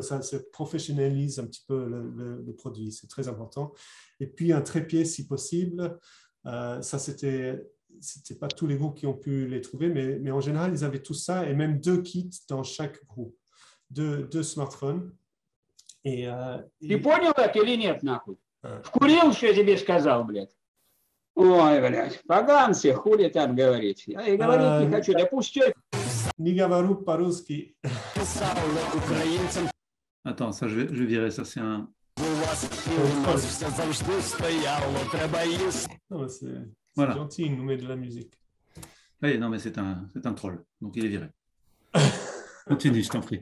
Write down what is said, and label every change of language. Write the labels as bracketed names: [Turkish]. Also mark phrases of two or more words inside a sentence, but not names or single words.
[French] Ça professionnalise un petit peu le produit. C'est très important. Et puis, un trépied si possible. Ça, c'était pas tous les groupes qui ont pu les trouver, mais en général, ils avaient tout ça et même 2 kits dans chaque groupe. 2 smartphones. [Russian] Ты понял это или нет, нахуй? Вкурил, что я тебе сказал, блядь? Ой, блядь, поганцы, хули там говорить. Я и говорить не хочу, да пусть что. Не говорю по-русски. [French] Attends, ça, je vais virer, ça, c'est un... Voilà. Gentil, il nous met de la musique. Oui, non, mais c'est un troll, donc il est viré. Continue, je t'en prie.